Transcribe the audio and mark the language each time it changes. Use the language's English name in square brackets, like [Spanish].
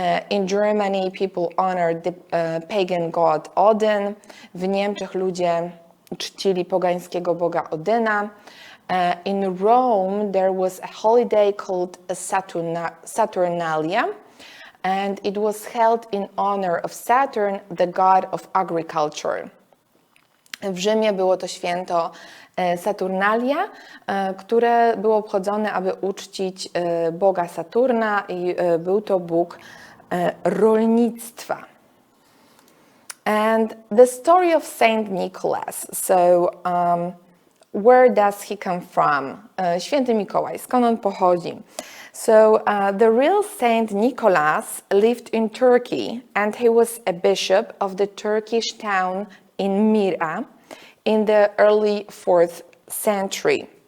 [English] In Germany people honored the pagan god Odin. [Polish] W Niemczech ludzie czcili pogańskiego boga Odyna. [English] In Rome there was a holiday called Saturnalia, and it was held in honor of Saturn, the god of agriculture. [Polish] W Rzymie było to święto Saturnalia, które było obchodzone, aby uczcić boga Saturna i był to bóg rolnictwa. [English] And the story of Saint Nicholas. So where does he come from? [Polish] Święty Mikołaj, skąd on pochodzi? [English] So the real Saint Nicholas lived in Turkey and he was a bishop of the Turkish town in Myra in the early 4th century.